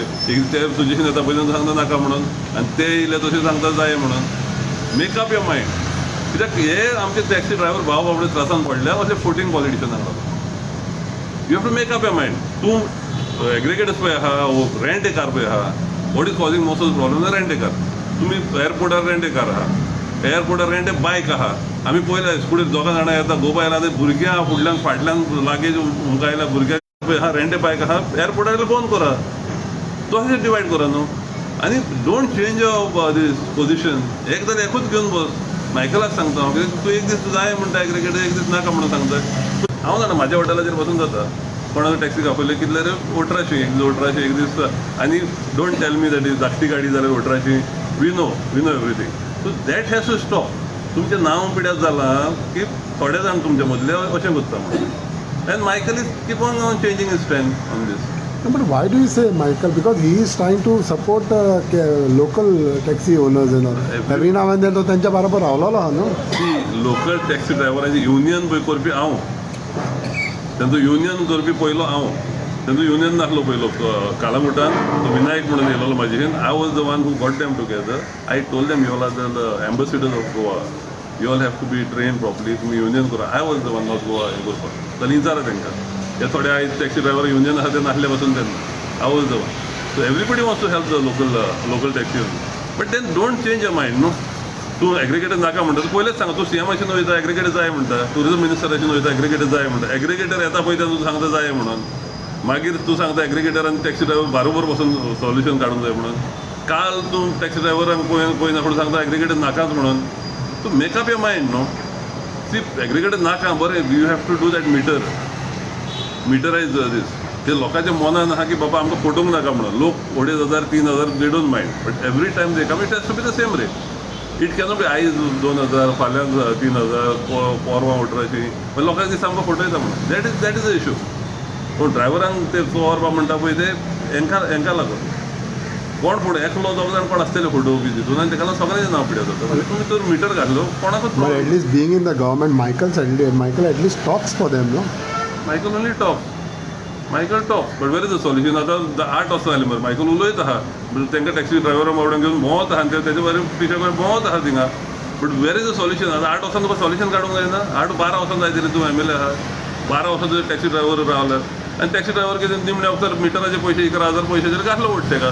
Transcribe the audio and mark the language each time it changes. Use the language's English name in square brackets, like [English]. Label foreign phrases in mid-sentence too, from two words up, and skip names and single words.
[Konkani] एक ते सजेशन येता पयलीं सांगता नाका म्हणून आनी ते येयले तशें सांगता जाय म्हणून. [English] make up your mind. [Konkani] कित्याक हे आमचे [English] taxi driver [Konkani] भाव बाबडे त्रासान पडल्या अशें फोटींग पॉलिटिशनाक लागून. [English] you have to make up your mind. [Konkani] तूं एग्रिगेटर्स पळय आहा [English] rent a car [Konkani] पळय आहा [English] what is causing most of the problem rent a car. [Konkani] तुमी एअरपोर्टार [English] rent a car [Konkani] आहा एअरपोर्टार [English] rent a bike [Konkani] आहा. आमी पयल्या स्कुटीर दोगां जाणां येता गोवा येयला आनी भुरग्यां फुडल्यान फाटल्यान लागेज उमका येयला भुरग्यां पळय आहा [English] rent a bike [Konkani] आहा एअरपोर्टार बंद करा. तशें डिवायड करा न्हू आनी [English] don't change your this position. [Konkani] एकदां एकूच घेवन बस. मायकलाक सांगता हांव कित्याक तूं एक दीस जाय म्हणटा एग्रिगेटर एक दीस नाका म्हणून सांगता. हांव जाणा म्हाज्या हॉटेलाचेर बसून जाता कोणाक टॅक्सी आपयले कितले रे 1800 एक दीस आनी [English] don't tell me that is [Konkani] धाकटी गाडी जाल्यार 1800 [English] we know everything. so that has to stop. [Konkani] तुमचें नांव पिड्यार जालां की थोडे जाण तुमचे मदले अशें करता म्हणून. [English] and Michael is keep on changing his stand on this. But why do you say Michael? Because he is trying to support local taxi owners and all. Every now and then [Konkani] तो त्यांच्या बरोबर रावलेलो आहा न्हू. [English] local taxi [Konkani] ड्रायव्हरांची युनियन पळय करपी हांव तेंचो युनियन करपी पयलो हांव. तेंचो युनियन नासलो पयलो कालांगुटान तो विनायक म्हणून येयलो म्हाजे [English] I was the one who got them together. I told them you all are the ambassadors of Goa. you all have to be train properly. [Konkani] तुमी युनियन करा. [English] I was the one not Goa [Konkani] हें करपाक. जाल्यार विचारा तांकां. हे थोडे आयज [English] taxi driver union [Konkani] आसा ते नासले पासून तेन्ना [English] I was the one. so everybody wants to help the local taxi. but then don't change your mind [Konkani] न्हू. तूं एग्रिगेटर नाका म्हणटा तूं पयलेच सांग. तूं CM अशें वयता एग्रिगेटर जाय म्हणटा. टुरिजम मिनिस्टर अशें वयता एग्रिगेटर जाय म्हणटा. एग्रिगेटर येता पळय तें तूं सांगता जाय म्हणून. मागीर तूं सांगता एग्रिगेटर आनी [English] taxi driver [Konkani] बारोबर बसून सॉल्युशन काडूंक जाय म्हणून. काल तूं [English] taxi driverांक [Konkani] पळयना फुडें सांगता एग्रिगेटर नाकाच म्हणून. तूं [English] make up your mind [Konkani] न्हू. [English] सी [Konkani] एग्रिगेटर नाका बरें [English] you have to do that meterise this. [Konkani] ते लोकांच्या मनान आहा की बाबा आमकां फटोवंक नाका म्हणून. लोक 2,500 3,000 [English] they don't mind. but every time they come it has to be the same rate. it cannot be [Konkani] आयज 2,000 फाल्यां 3,000 परवां 1800 पण लोकांक दिसता आमकां फटयता म्हणून. [English] that is the issue. [Konkani] पूण ड्रायव्हरांक ते चोरपा म्हणटा पळय ते हेंकां लागून. कोण फुडें एकलो दोग जाण कोण आसतले फोटोवपी बी तितून आनी ताका लागून सगळ्यांचें नांव पिड्यार जाता. तुमी तर मिटर घातलो कोणाकूच [English] But at least being in the government, Michael at least talks for them, no? Michael only talk but where is the solution. [Konkani] आतां 8 वर्सां जालीं मरे मायकल उलयत आहा तांकां [English] taxi driverां [Konkani] बाबड्यांक घेवन भोंवत आहा आनी तेजे बरें पिशे करून भोंवत आहा थिंगा. [English] but where is the solution. [Konkani] आतां 8 वर्सान तुका सॉल्युशन काडूंक जायना. 8-12 वर्सां जाय तरी तूं MLA आहा. 12 वर्सां तुजे [English] taxi driver [Konkani] रावल्यात आनी [English] taxi driver [Konkani] कितें निमणे वखदार मिटराचे पयशे 11,000 पयशे जर घातलो वोट तेका.